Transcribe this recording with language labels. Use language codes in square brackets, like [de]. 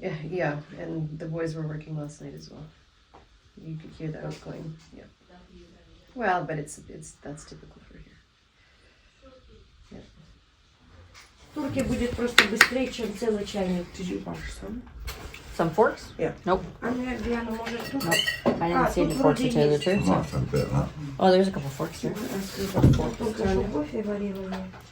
[en] Yeah, and the boys were working last night as well. You could hear the outgoing, yeah. Well, but that's typical for here. Yeah. [ru] Турки будет просто быстрее, чем целый чайник. [en] Did you wash some? Some forks? Yeah. Nope. [ru] Диана, может, тут? [en] Nope. I didn't see any forks to tell you the truth. Oh, there's a couple forks there. [ru] Только что кофе варила я.